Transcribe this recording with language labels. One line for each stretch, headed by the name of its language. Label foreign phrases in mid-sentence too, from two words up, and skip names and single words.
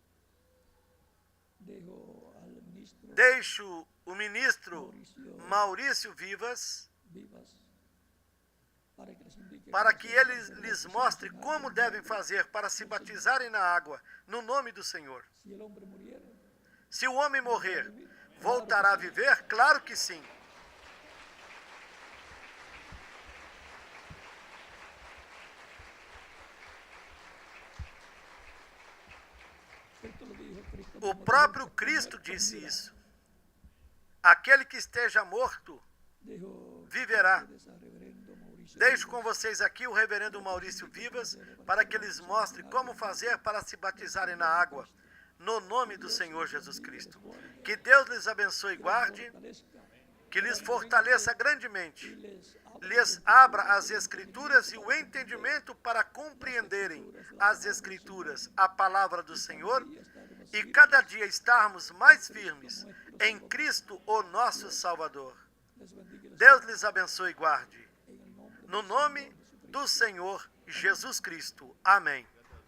Portuguese: Deixo o ministro Maurício Vivas para que ele lhes mostre como devem fazer para se batizarem na água, no nome do Senhor.
Spanish: Si el hombre muriera,
Portuguese: Se o homem morrer, voltará a viver? Claro que sim.
Spanish: Cristo lo dijo, Cristo
Portuguese: O
Spanish: mismo
Portuguese: próprio
Spanish: dijo, Cristo "Comer
Portuguese: disse
Spanish: comida",
Portuguese: isso. Aquele que esteja morto,
Spanish: dijo,
Portuguese: viverá.
Spanish: "Ustedes a reverendo Mauricio
Portuguese: Deixo Vivas, com vocês aqui o reverendo Maurício Vivas para que eles mostrem como fazer para se batizarem na água, no nome do Senhor Jesus Cristo. Que Deus lhes abençoe e guarde,
Spanish: fortalezca
Portuguese: que lhes fortaleça grandemente,
Spanish: y
Portuguese: lhes abra as Escrituras e o entendimento para compreenderem as Escrituras, a palavra do Senhor, e cada dia estarmos mais firmes em Cristo, o nosso Salvador.
Spanish: les bendiga y les
Portuguese: Deus lhes abençoe e guarde.
Spanish: en el nombre
Portuguese: No nome do Senhor Jesus Cristo. Amém.